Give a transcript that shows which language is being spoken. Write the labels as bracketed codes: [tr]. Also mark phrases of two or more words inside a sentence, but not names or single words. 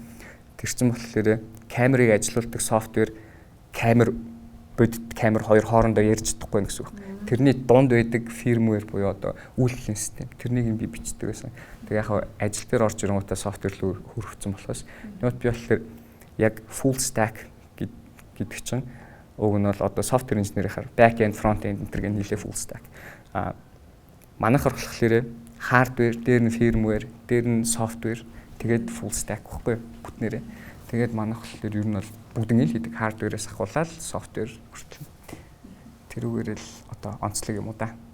[mn] Тэр чинь болохоор камерыг ажилуулдаг софтвер камер бодит камер хоёр хоорондоо ярьж чадахгүй гэсэн үг. Тэрний дунд байдаг фирмвэр буюу одоо үйлдвэрлэлийн систем. Тэрнийг нь би бичдэг байсан. Тэгээ яг ажил дээр орж ирэнгүүтээ софтвер руу хөрвцсөн болохоос нөт би болохоор яг [en] full stack [mn] гэдэг чинь уг нь бол одоо софтвер инженерийнхаар [en] back end front end [mn] энэ төрлийн нийлээ [en] full stack. [mn] Манайхаар болохоор hardware, дээр нь firmware, дээр нь software тэгээд [en] full stack [mn] гэхгүй бүтнээрээ. Тэгээд манайх болохоор ер нь бол бүгднийг л хийдэг. Hardware-ээс ахуулаад software хүртэл. Тэрүүгээр л одоо онцлог юм уу да.